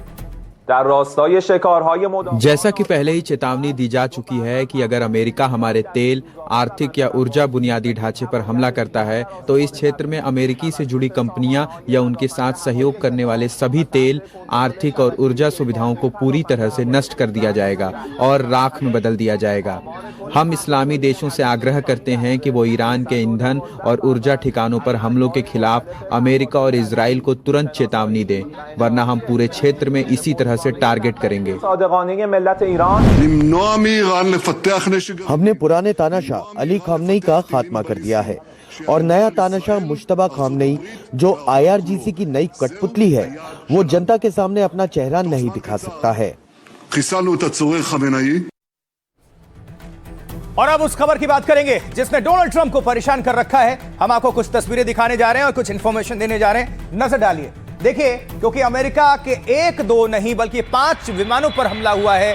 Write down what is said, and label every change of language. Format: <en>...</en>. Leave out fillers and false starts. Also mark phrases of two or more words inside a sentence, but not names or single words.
<hi>जैसा कि पहले ही चेतावनी दी जा चुकी है कि अगर अमेरिका हमारे तेल, आर्थिक या ऊर्जा बुनियादी ढांचे पर हमला करता है तो इस क्षेत्र में अमेरिकी से जुड़ी कंपनियां या उनके साथ सहयोग करने वाले सभी तेल, आर्थिक और ऊर्जा सुविधाओं को पूरी तरह से नष्ट कर दिया जाएगा और राख में बदल दिया जाएगा। हम इस्लामी देशों से आग्रह करते हैं कि वो ईरान के ईंधन और ऊर्जा ठिकानों पर हमलों के खिलाफ अमेरिका और इजराइल को तुरंत चेतावनी दें, वरना हम पूरे क्षेत्र में इसी तरह से टारगेट करेंगे।</hi> <he>למנוע מאיראן לפתח נשק גרעיני.</he> <hi>हमने पुराने तानाशाह अली खामनेई का खात्मा कर दिया है और नया तानाशाह मुश्तबा खामनेई जो IRGC की नई कठपुतली है वो जनता के सामने अपना चेहरा नहीं दिखा सकता है।</hi> <he>חיסלנו את הצורר חמינאי.</he> <hi>और अब उस खबर की बात करेंगे जिसने डोनाल्ड ट्रंप को परेशान कर रखा है। हम आपको कुछ तस्वीरें दिखाने जा रहे हैं और कुछ इंफॉर्मेशन देने जा रहे हैं, नजर डालिए। देखिए, क्योंकि अमेरिका के 1-2 नहीं बल्कि 5 विमानों पर हमला हुआ है।</hi>